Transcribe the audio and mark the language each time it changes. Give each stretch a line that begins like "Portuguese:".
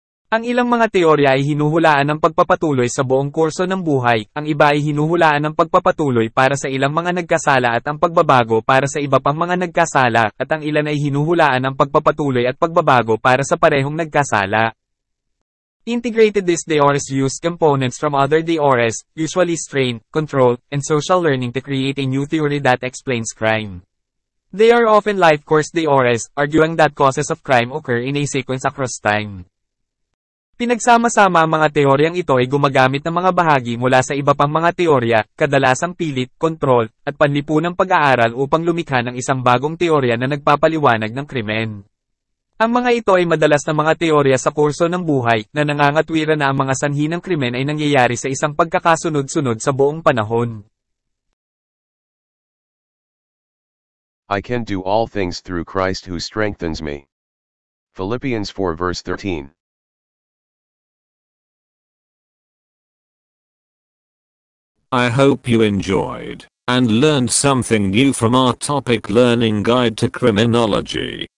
Filipino: Ang ilang mga teorya ay hinuhulaan ng pagpapatuloy sa buong kurso ng buhay, ang iba ay hinuhulaan ng pagpapatuloy para sa ilang mga nagkasala at ang pagbabago para sa iba pang mga nagkasala, at ang ilan ay hinuhulaan ng pagpapatuloy at pagbabago para sa parehong nagkasala.
English: Integrated. These theories use components from other theories, usually strain, control, and social learning to create a new theory that explains crime. They are often life course theories, arguing that causes of crime occur in a sequence across time.
Filipino: Pinagsama-sama ang mga teoryang ito ay gumagamit ng mga bahagi mula sa iba pang mga teorya, kadalasang pilit, kontrol, at panlipunang pag-aaral upang lumikha ng isang bagong teorya na nagpapaliwanag ng krimen. Ang mga ito ay madalas na mga teorya sa kurso ng buhay, na nangangatwiran na ang mga sanhi ng krimen ay nangyayari sa isang pagkakasunod-sunod sa buong panahon.
English: I can do all things through Christ who strengthens me. Philippians 4 verse 13. I hope you enjoyed and learned something new from our topic learning guide to criminology.